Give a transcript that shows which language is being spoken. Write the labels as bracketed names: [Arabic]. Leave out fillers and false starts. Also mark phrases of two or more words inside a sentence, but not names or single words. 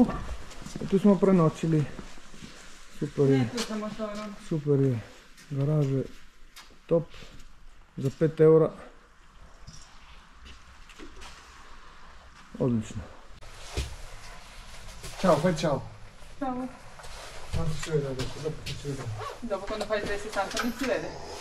[Croatian] I tu smo prenoćili. Super je. Garaže, top. Za 5 eura. Odlično. Ćao, [Italian] fai ciao. Ciao. Quando si vede adesso? Dopo che si vede? Dopo quando fai 360 non si vede.